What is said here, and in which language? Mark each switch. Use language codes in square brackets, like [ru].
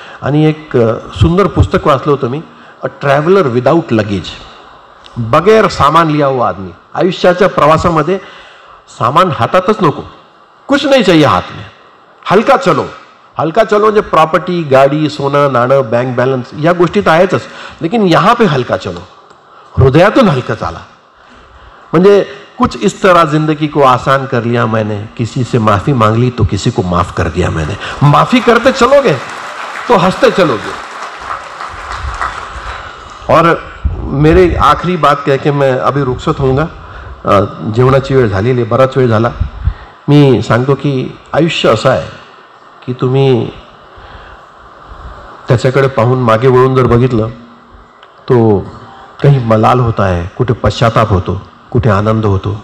[mr] आणि एक सुंदर पुस्तक वाचलं होतं मी, [en] a traveller without luggage, [hi] बगैर सामान लिया हुआ आदमी. [mr] आयुष्याच्या प्रवासामध्ये सामान हातातच नको, [hi] कुछ नहीं चाहिए हाथ में, हलका चलो. [mr] हलका चलो म्हणजे प्रॉपर्टी, गाडी, सोनं, नाणं, बँक बॅलन्स या गोष्टी तर आहेतच, [hi] लेकिन यहाँ पे हलका चलो, [mr] हृदयातून हलका चाला. म्हणजे [hi] कुछ इस तरह जिंदगी को आसान कर लिया मैंने, किसी से माफी मांग ली तो किसी को माफ कर दिया मैंने. माफी करते चलोगे तो हंसते चलोगे. और मेरे आखिरी बात कह के मैं अभी रुखसत होऊंगा, [mr] जेवणाची वेळ झालेली, बराच वेळ झाला. मी सांगतो की आयुष्य असं आहे की तुम्ही त्याच्याकडे पाहून मागे वळून जर बघितलं तो काही मलाल होता आहे, कुठे पश्चाताप होतो, कुठे आनंद होतो.